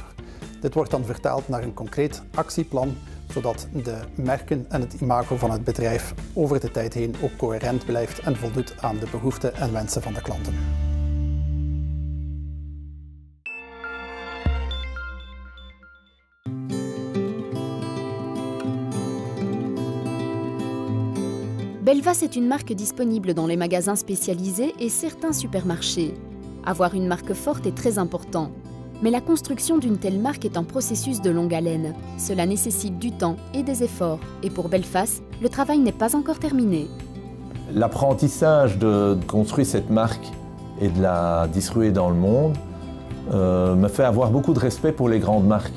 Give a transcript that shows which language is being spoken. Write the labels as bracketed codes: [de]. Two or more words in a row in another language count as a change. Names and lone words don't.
[nl] Dit wordt dan vertaald naar een concreet actieplan, zodat de merken en het imago van het bedrijf over de tijd heen ook coherent blijft en voldoet aan de behoeften en wensen van de klanten. [fr] Belvas est une marque disponible dans les magasins spécialisés et certains supermarchés. Avoir une marque forte est très important. Mais la construction d'une telle marque est un processus de longue haleine. Cela nécessite du temps et des efforts. Et pour Belfast, le travail n'est pas encore terminé. L'apprentissage de construire cette marque et de la distribuer dans le monde me fait avoir beaucoup de respect pour les grandes marques.